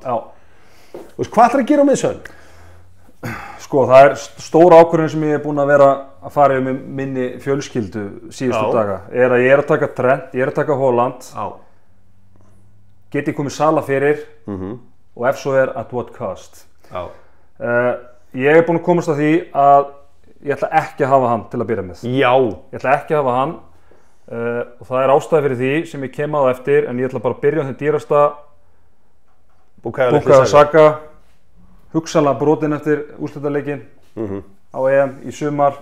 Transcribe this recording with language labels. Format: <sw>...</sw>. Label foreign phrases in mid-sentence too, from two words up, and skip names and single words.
<is>Hvað ætlar að gera á miðsvæðinu? Það er stóra ákvörðun sem ég er búinn að vera að fara með minni fjölskyldu síðustu daga. Er að ég er að taka Trent, ég er að taka Haaland. Get ég komið Salah fyrir, og ef svo er</is> <en>at what cost.</en> <is>Ég er búinn að komast að því að ég ætla ekki að hafa hann til að byrja með. Ég ætla ekki að hafa hann, og það er ástæða fyrir því sem ég kem á eftir, en ég ætla bara að byrja á þeim dýrasta Bukayo Saka, hugsanlega brotinn eftir úrslitaleikinn á EM í sumar.</is>